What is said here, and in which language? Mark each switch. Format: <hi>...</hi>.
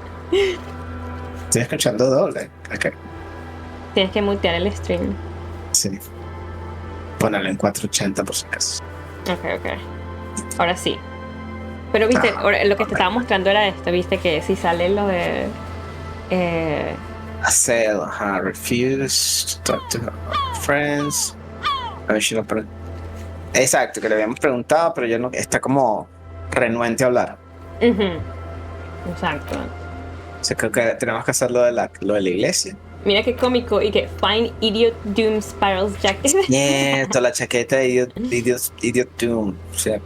<es>Estoy escuchando doble. Ok, Tienes que mutear el stream. sí. Ponerlo en 480 por si acaso. Ok, ok. Ahora sí. Pero viste, Ajá. ahora lo que A te ver. estaba mostrando era esto, viste, que si sale lo de... eh, Acel, ajá.</es> <en>Refuse to talk to her friends.</en> <es>A ver si lo Exacto, que le habíamos preguntado, pero yo no. Está como renuente a hablar. ujú, exacto. O sea, creo que tenemos que hacer lo de la iglesia. Mira qué cómico y que</es> <en>Find Idiot Doom Spirals Jacket.</en> <es>Nieto, la chaqueta de Idiot Doom. O sea,</es>